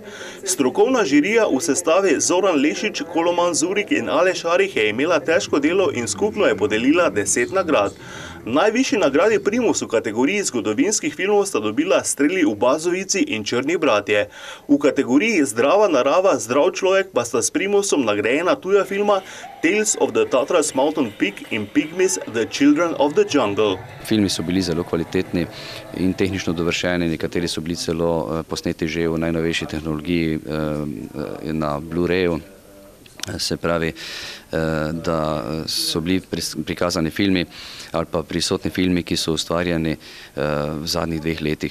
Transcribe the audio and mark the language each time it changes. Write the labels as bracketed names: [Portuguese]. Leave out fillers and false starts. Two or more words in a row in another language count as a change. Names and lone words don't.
[Slovenian] Strokovna žirija v sestavi Zoran Lešič, Koloman Zurik in Aleš Arih je imela težko delo in skupno je podelila 10 nagrad. Najvišji nagradi Primus v kategoriji zgodovinskih filmov sta dobila Streli v Bazovici in Črni bratje. V kategoriji Zdrava narava, zdrav človek pa sta s Primusom nagrajena tuja filma Tales of the Tatras Mountain Peak in Pygmies, The Children of the Jungle. Filmi so bili zelo kvalitetni in tehnično dovršeni, nekateri so bili celo posneti že v najnovejši tehnologiji na Blu-rayu. Se pravi, da so bili prikazani filmi ali pa prisotni filmi, ki so ustvarjeni v zadnjih 2 letih.